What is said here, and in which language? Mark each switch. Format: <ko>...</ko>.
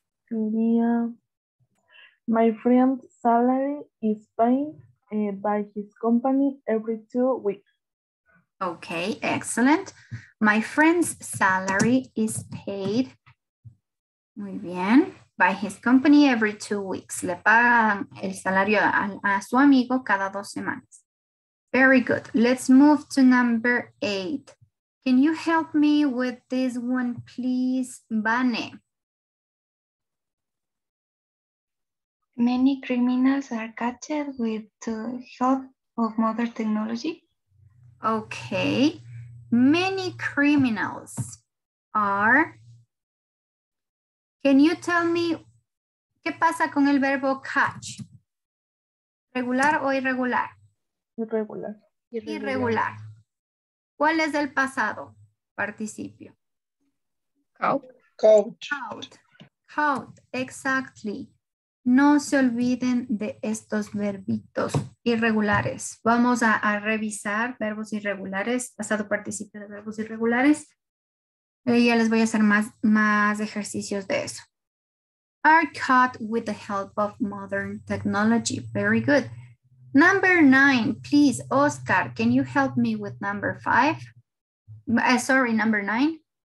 <es>Sería,</es> <en>my friend's salary is paid by his company every 2 weeks. Okay, excellent. My friend's salary is paid,</en> <es>muy bien,</es> <en>by his company every 2 weeks.</en> <es>Le pagan el salario a su amigo cada 2 semanas.</es> <en>Very good. Let's move to number 8. Can you help me with this one, please, Vane? Many criminals are catched with the help of modern technology. Okay. Many criminals are. Can you tell me</en> <es>qué pasa con el verbo catch? ¿Regular o irregular? Irregular. Irregular. ¿Cuál es el pasado participio?</es> <en>Caught. Caught. Caught, exactly.</en> <es>No se olviden de estos verbitos irregulares. Vamos a revisar verbos irregulares, pasado participio de verbos irregulares. Ya les voy a hacer más ejercicios de eso.</es> <en>Are caught with the help of modern technology. Very good. Number 9, please, Oscar, can you help me with number 5? Sorry, number 9.</en>